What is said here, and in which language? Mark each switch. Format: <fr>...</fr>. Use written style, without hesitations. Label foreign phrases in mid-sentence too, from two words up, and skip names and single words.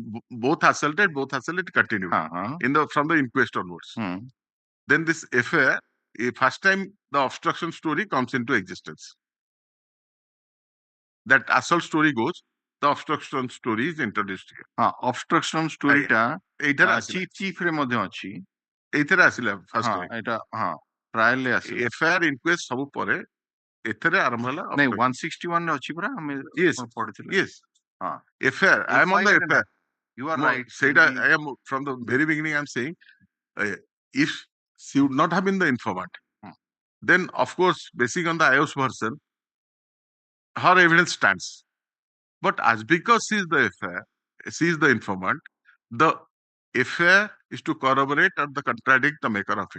<en>Both assaulted continued in the from the inquest onwards. Then this FIR, first time the obstruction story comes into existence. That assault story goes, the obstruction story is introduced here. Obstruction story</en> <or>ଟା chief ରେ ମଧ୍ୟ ଅଛି. ଏଇଥିରେ ଆସିଲା</or> <en>first time.</en> <or>ଏଟା trial ରେ ଆସିଲା. FIR inquest ସବୁ ପରେ ଏଥିରେ ଆରମ୍ଭ ହେଲା. ନାଇଁ 161 ରେ ଅଛି ପରା ଆମେ ପଢିଥିଲେ.</or> <en>Yes. FIR, I am on the FIR. You are right. I am from the very beginning. I am saying, if she would not have been the informant, then of course, basing on the IOS version, her evidence stands. But as because she is the FIR, she is the informant, the FIR is to corroborate or the contradict the maker of it.</en>